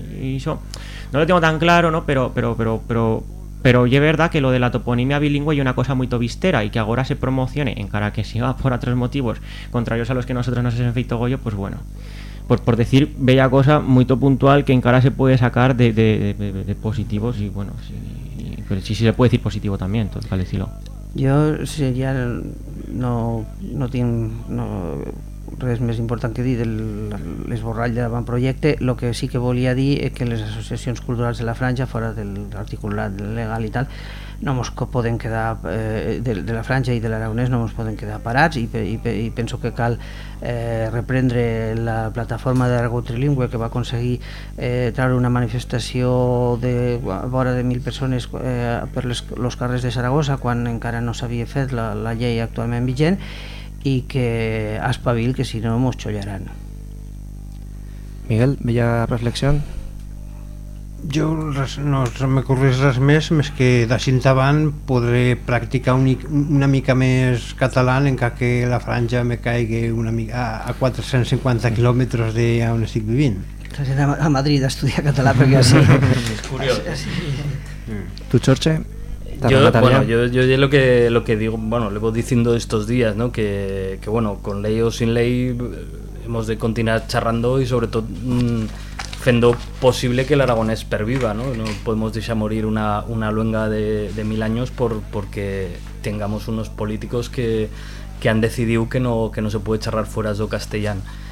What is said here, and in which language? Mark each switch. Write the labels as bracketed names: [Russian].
[Spanish] Y eso no lo tengo tan claro, ¿no? Pero es verdad que lo de la toponimia bilingüe es una cosa muy tobistera y que ahora se promocione en cara a que siga por otros motivos contrarios a los que nosotros nos hemos feito goyo, pues bueno. Por decir bella cosa, muy to puntual, que en cara se puede sacar de positivos y bueno, sí se puede decir positivo también, entonces vale, decirlo. [Catalan] Jo ja no tinc res més important que dir de l'esborrall de l'avantprojecte. El que sí que volia dir és que les associacions culturals de la Franja, fora de l'articulat legal i tal, no ens podem quedar de la Franja i de l'aragonès no ens podem quedar parats, i penso que cal reprendre la plataforma d'Aragó Trilingüe, que va aconseguir treure una manifestació de vora de 1.000 persones per els carrers de Saragossa quan encara no s'havia fet la llei actualment vigent, i que espavil, que si no ens xollaran. Miguel, bella reflexió. Jo no m'ocorre res més que d'ací endavant podré practicar una mica més català, encara que la Franja me caigui una mica a 450 quilòmetres d'on estic vivint. Has d'anar a Madrid a estudiar català, perquè així... És curiós. Tu, Xorxe? [Spanish] Yo es lo que digo, bueno, le voy diciendo estos días, ¿no? Que bueno, con ley o sin ley hemos de continuar charrando y sobre todo fendo posible que el aragonés perviva, ¿no? No podemos dejar morir una luenga de 1000 años porque tengamos unos políticos que han decidido que no se puede charrar fuera de castellano.